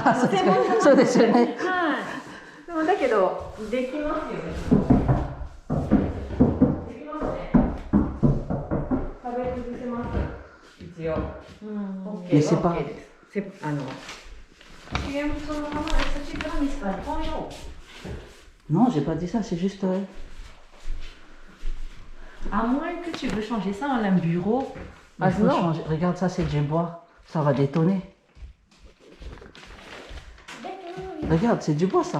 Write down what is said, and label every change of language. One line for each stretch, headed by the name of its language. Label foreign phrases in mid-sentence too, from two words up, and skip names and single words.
Japanese: あ、そうですか。そうですよね。はい。でもだけどできますよね。できますね。食べ崩せます。一応。
French: Mais c'est pas.
Japanese: OK です。
French: Non, j'ai pas dit ça, c'est juste. À moins que tu veux changer ça en un bureau. Il faut changer. Regarde, ça, c'est du bois. Ça va détonner. Regarde, c'est du bois, ça.